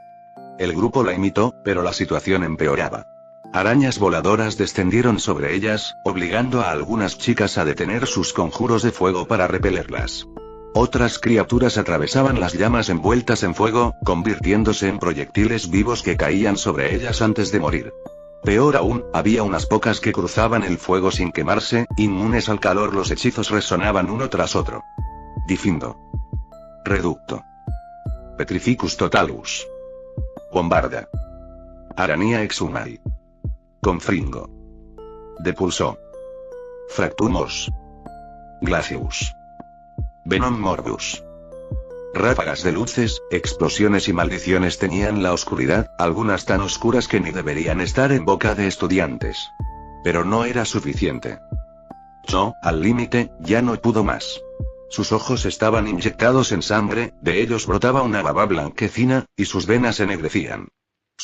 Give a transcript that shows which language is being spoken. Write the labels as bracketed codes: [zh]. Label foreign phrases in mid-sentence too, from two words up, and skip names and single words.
[es] El grupo la imitó, pero la situación empeoraba. Arañas voladoras descendieron sobre ellas, obligando a algunas chicas a detener sus conjuros de fuego para repelerlas. Otras criaturas atravesaban las llamas envueltas en fuego, convirtiéndose en proyectiles vivos que caían sobre ellas antes de morir. Peor aún, había unas pocas que cruzaban el fuego sin quemarse, inmunes al calor. Los hechizos resonaban uno tras otro. [la] Difindo. Reducto. Petrificus totalus. Bombarda. Arania exhumai. Confringo. Depulso. Fractumos. Glacius. Venom morbus. [es] Ráfagas de luces, explosiones y maldiciones tenían la oscuridad, algunas tan oscuras que ni deberían estar en boca de estudiantes. Pero no era suficiente. Cho, al límite, ya no pudo más. Sus ojos estaban inyectados en sangre, de ellos brotaba una baba blanquecina, y sus venas ennegrecían.